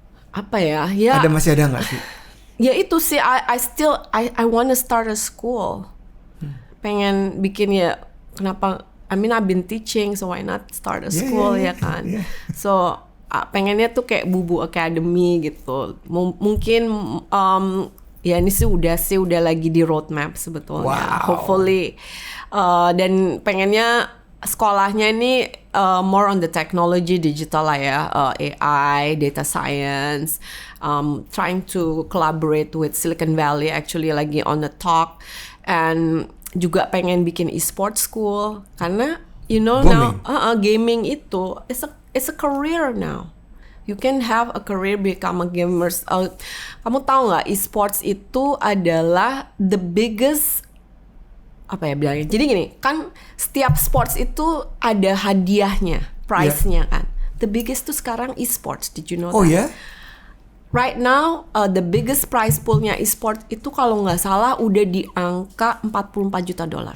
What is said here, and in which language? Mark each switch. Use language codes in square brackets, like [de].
[id] Apa ya? Ya. Masih ada nggak sih? Ya itu sih. [en] I wanna start a school. [id] Pengen bikin ya. Kenapa? [en] I mean I've been teaching, so why not start a school [id] ya kan? [en] Yeah. [id] So pengennya tuh kayak Bubu Academy gitu. Mungkin ya ini sih udah lagi di roadmap sebetulnya. [en] Wow. Hopefully [id] dan pengennya sekolahnya ini [en] more on the technology digital [id] lah ya, [en] AI, data science, trying to collaborate with Silicon Valley actually lagi on the talk, and [id] juga pengen bikin [en] e-sport school karena you know booming. Now gaming itu it's a career now. You can have a career become a gamer. [id] Kamu tahu nggak e-sports itu adalah [en] the biggest [id] apa ya bilangnya? Jadi gini, kan setiap sports itu ada hadiahnya, prize-nya kan. [en] The biggest [id] tuh sekarang [en] e-sports. Did you know that? [id] Oh ya? [en] Right now, the biggest prize pool- [id] nya e-sport itu kalau nggak salah udah di angka $44 juta.